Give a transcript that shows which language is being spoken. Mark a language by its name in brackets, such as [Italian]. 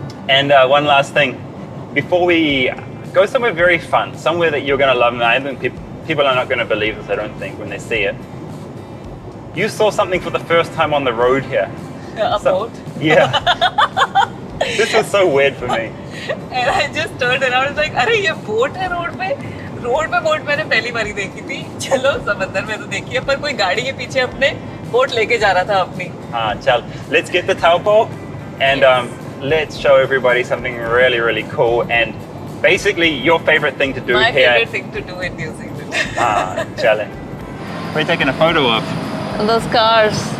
[English] And one last thing, before we go somewhere very fun, somewhere that you're going to love, and I think people are not going to believe this, I don't think, when they see it. You saw something for the first time on the road here. A boat? Yeah. This was so weird for me. And I just turned around and was like, [Hindi] अरे ये boat है road पे? Road पे boat मैंने पहली बारी देखी थी। चलो समंदर में तो देखी है, पर कोई गाड़ी के पीछे अपने बोट लेके जा रहा था अपनी। हाँ चल, [English] let's get the Taupo and let's show everybody something really, really cool and basically your favorite thing to do My here. My favorite thing to do in New Zealand. [Hindi] Chale. [English] What are you taking a photo of? Those cars.